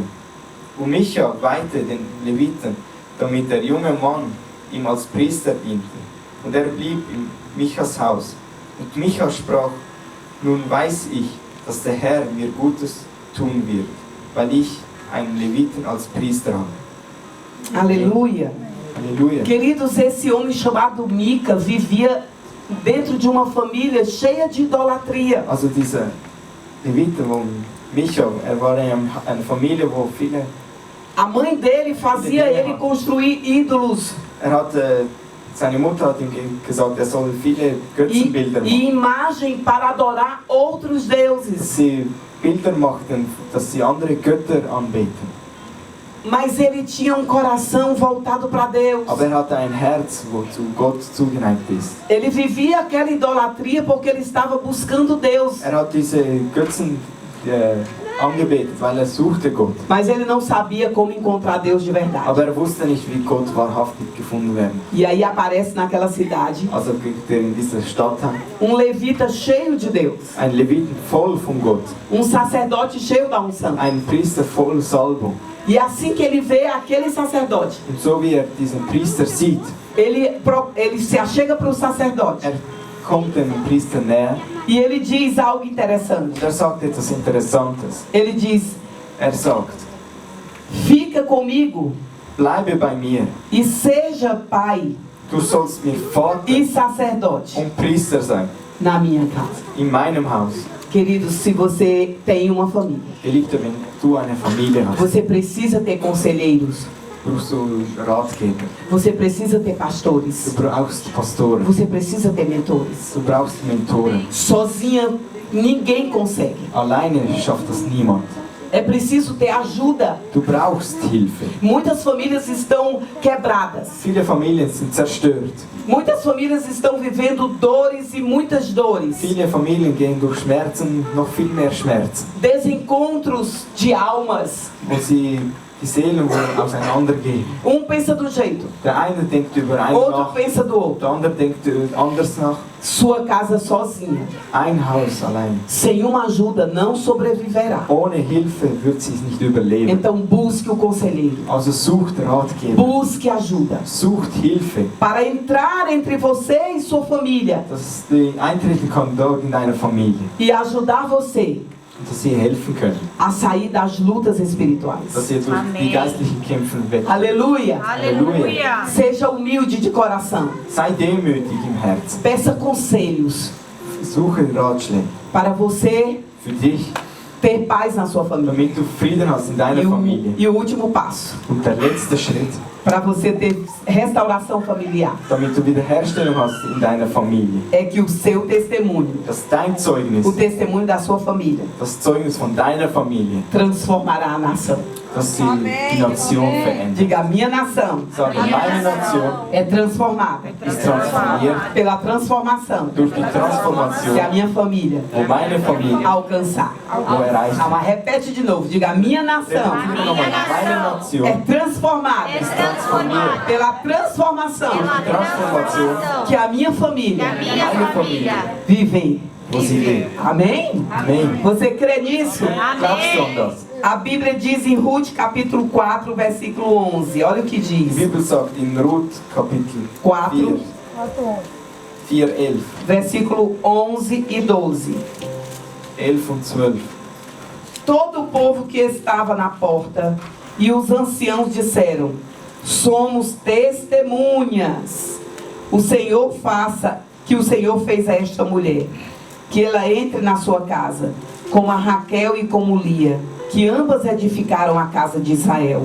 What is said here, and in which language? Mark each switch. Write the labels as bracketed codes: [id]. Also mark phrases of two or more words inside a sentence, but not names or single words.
[de] Und Micha weihte den Leviten, damit der junge Mann ihm als Priester diente. Und er blieb in Michas Haus. Und Micha sprach: nun weiß ich, dass der Herr mir Gutes tun wird, weil ich einen Leviten als Priester habe. [pt] Aleluia. Aleluia. Queridos, esse homem chamado Mica vivia dentro de uma família cheia de idolatria. [de] Also dieser Levite, Micha, war in einer Familie, wo viele... [pt] A mãe dele fazia ele construir ídolos [de] Seine Mutter hat ihm gesagt, er soll viele Götzenbilder machen. [pt] E imagem para adorar outros deuses. [de] Dass sie Bilder machten, dass sie andere Götter anbeten. [pt] Mas ele tinha um coração voltado para Deus. [de] Aber hatte ein Herz, wo zu Gott zugeneigt ist. [pt] Ele vivia aquela idolatria porque ele estava buscando Deus. [de] Hat diese Götzen angebetet, weil suchte Gott. [pt] Mas ele não sabia como encontrar Deus de verdade. [de] Aber wusste nicht, wie Gott wahrhaftig gefunden werden. [pt] E aí aparece naquela cidade [de] Also in dieser Stadt [pt] levita cheio de Deus. [de] Ein Leviten voll von Gott. [pt] Sacerdote cheio da unção. [de] Ein Priester voll Salbung. [pt] E assim que ele vê aquele sacerdote, [de] Und so wie diesen Priester sieht, [pt] ele se achega para o sacerdote. [de] Kommt dem Priester näher. [pt] E ele diz algo interessante. [de] Sagt etwas Interessantes. [pt] Ele diz: [de] sagt: [pt] fica comigo. [de] Bleibe bei mir. [pt] E seja pai. [de] Du sollst mir Vater [pt] e sacerdote. [de] Und Priester sein. [pt] Na minha casa. [de] In meinem Haus. [pt] Queridos, se você tem uma família, [de] Geliebte, wenn du eine Familie hast, [pt] você precisa ter conselheiros, [de] brauchst du Ratgeber, [pt] você precisa ter [de] du [pt] pastores, [de] brauchst Pastoren, [pt] você precisa ter mentores. [de] du brauchst Mentoren. [pt] Sozinha ninguém consegue. [de] Alleine schafft das niemand. [pt] É preciso ter ajuda. [de] Du brauchst Hilfe. [pt] Muitas famílias estão quebradas. [de] Viele Familien sind zerstört. [pt] Muitas famílias estão vivendo dores e muitas dores. [de] Viele Familien gehen durch Schmerzen, noch viel mehr Schmerzen, [pt] Desencontros de almas. [de] wo sie die Seelen wollen auseinandergehen. [pt] Pensa do jeito, [de] Der eine denkt über einen [pt] outro [de] nach, [pt] pensa do outro. [de] der andere denkt anders nach. [pt] Sua casa sozinha, [de] Ein Haus allein. [pt] sem uma ajuda, não sobreviverá. [de] Ohne Hilfe wird sie es nicht überleben. [pt] Então busque o conselheiro, [de] Also sucht Ratgeber, [pt] busque ajuda [de] sucht Hilfe, [pt] para entrar entre você e sua família [de] dass die eintreten kann dort in deiner Familie [pt] e ajudar você [de] und dass sie helfen können, [pt] a sair das lutas espirituais. [de] dass ihr durch die [pt] Amen. [de] geistlichen Kämpfe weg. [pt] Aleluia! Aleluia. Seja humilde de coração. [de] Sei demütig im Herzen. [pt] Peça conselhos [de] Suche Ratschläge [pt] para você [de] für dich, [pt] ter paz na sua família. [de] damit du Frieden hast in deiner Familie. [pt] E o último passo, [de] Und der letzte Schritt, [pt] para você ter restauração familiar, [de] damit du Wiederherstellung hast in deiner Familie, [pt] é que o seu testemunho, [de] dass dein Zeugnis, [pt] o testemunho da sua família, [de] das Zeugnis von deiner Familie, [pt] transformará a nação. [de] dass sie die Nation verändert. [pt] Diga, a minha nação [de] Sage, meine Nation [pt] é transformada [de] ist transformiert [pt] pela transformação [de] durch die Transformation, [pt] que a minha família [de] wo meine Familie [pt] alcançar. [de] wo erreicht wird. [pt] Calma, repete de novo. Diga, a minha nação [de] Repetiere nochmal, meine [pt] é [de] Nation [pt] transformada [de] ist transformiert [pt] pela transformação [de] durch die Transformation, [pt] que a minha família [de] meine Familie, [pt] vive. [de] wo sie lebt. [pt] Amém? Amém. Você crê nisso? [de] Glaubst du an das? [pt] A Bíblia diz em Ruth capítulo 4, versículo 11. Olha o que [de] Die [pt] diz. [de] Bibel sagt in Ruth Kapitel 4, 4, 11, [pt] versículo 11 e 12. [de] 11 und 12. [pt] Todo o povo que estava na porta e os anciãos disseram: somos testemunhas. O Senhor faça que o Senhor fez a esta mulher, que ela entre na sua casa, como a Raquel e como Lia, que ambas edificaram a casa de Israel.